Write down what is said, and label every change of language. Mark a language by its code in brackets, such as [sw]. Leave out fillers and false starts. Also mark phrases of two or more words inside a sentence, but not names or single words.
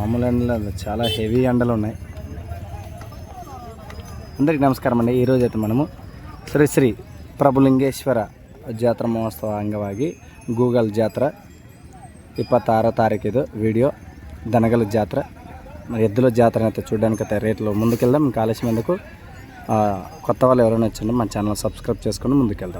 [te] ఎండలు చాలా హెవీ ఎండలు ఉన్నాయి. అందరికీ నమస్కారం అండి. ఈరోజు అయితే మనము శ్రీ శ్రీ [kn] ಪ್ರಭುಲಿಂಗೇಶ್ವರ ಜಾತ್ರಾ ಮಹೋತ್ಸವ ಅಂಗವಾಗಿ ಗೂಗಲ್ ಜಾತ್ರಾ [te] 26వ తారీఖు ಇದು వీడియో దనగల జాతర ఎద్దుల జాతర అయితే చూడడానికైతే రేట్లో ముందుకెళ్దాం. ఇంకా ఆలస్యం ఎందుకు, కొత్త వాళ్ళు ఎవరైనా వచ్చిందో మన ఛానల్ సబ్స్క్రైబ్ చేసుకొని ముందుకెళ్దాం.